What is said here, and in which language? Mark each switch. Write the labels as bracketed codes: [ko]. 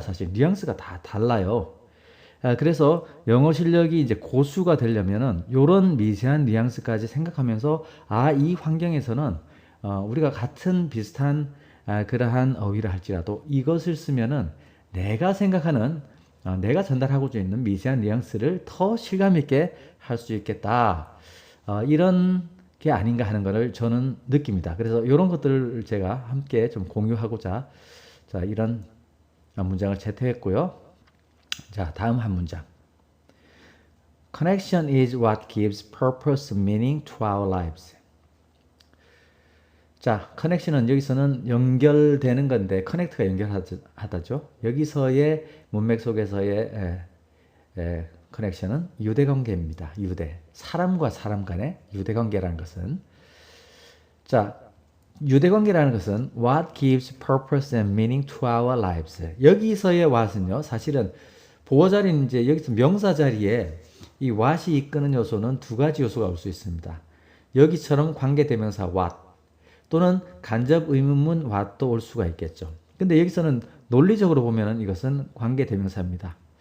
[ko] 사실 뉘앙스가 다 달라요. 그래서 영어 실력이 이제 고수가 되려면은 요런 미세한 뉘앙스까지 생각하면서 이 환경에서는 우리가 같은 비슷한 그러한 어휘를 할지라도 이것을 쓰면은 내가 생각하는 내가 전달하고 있는 미세한 뉘앙스를 더 실감 있게 할 수 있겠다. 이런 게 아닌가 하는 것을 저는 느낍니다. 그래서 이런 것들을 제가 함께 좀 공유하고자 자, 이런 문장을 채택했고요. 자, 다음 한 문장. [en] Connection is what gives purpose and meaning to our lives. [ko] 자, connection은 여기서는 연결되는 건데, connect가 연결하다죠. 여기서의 문맥 속에서의 connection은 유대관계입니다. 사람과 사람 간의 유대관계라는 것은. 자, 유대관계라는 것은 [en] what gives purpose and meaning to our lives. [ko] 여기서의 what은요, 사실은 보어 자리는 이제 여기서 명사 자리에 이 what이 이끄는 요소는 두 가지 요소가 올 수 있습니다. 여기처럼 관계대명사 what 또는 간접 의문문 what도 올 수가 있겠죠. 근데 여기서는 논리적으로 보면은 이것은 관계대명사입니다.